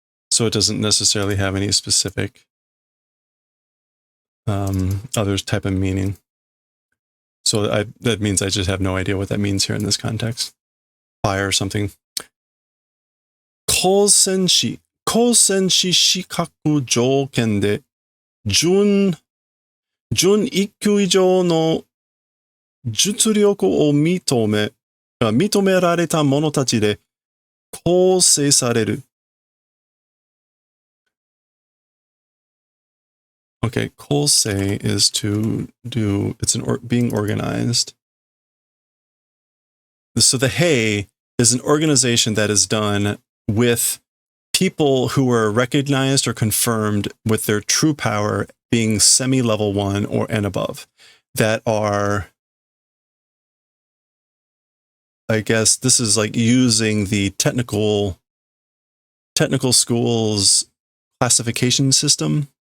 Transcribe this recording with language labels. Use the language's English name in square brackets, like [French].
[English] So it doesn't necessarily have any specific other type of meaning. So that means I just have no idea what that means here in this context. Fire or something. [Japanese] 高専士資格条件で準一級以上の実力を認められた者たちで構成される。 [English] Okay, [Japanese] 構成 [English] is to do, it's being organized. So the Hei is an organization that is done with people who are recognized or confirmed with their true power being semi-level 1 or and above, that are, I guess this is like using the technical schools classification system.